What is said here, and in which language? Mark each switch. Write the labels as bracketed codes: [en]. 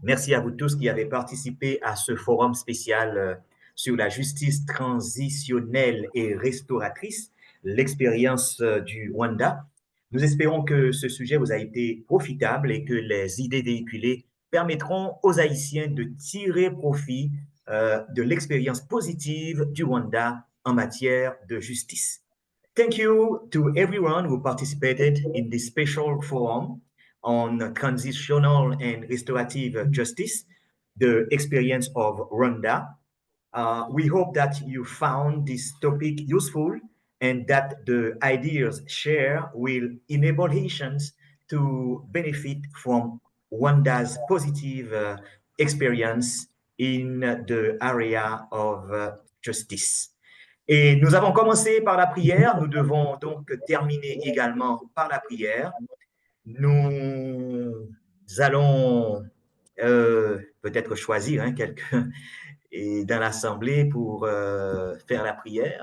[fr] Merci à vous tous qui avez participé à ce forum spécial sur la justice transitionnelle et restauratrice, l'expérience du Rwanda. Nous espérons que ce sujet vous a été profitable et que les idées véhiculées permettront aux Haïtiens de tirer profit de l'expérience positive du Rwanda en matière de justice. [en] Thank you to everyone who participated in this special forum on transitional and restorative justice, the experience of Rwanda. We hope that you found this topic useful and that the ideas shared will enable Haitians to benefit from Rwanda's positive experience in the area of justice. [fr] Et nous avons commencé par la prière, nous devons donc terminer également par la prière. Nous allons peut-être choisir quelqu'un dans l'assemblée pour faire la prière.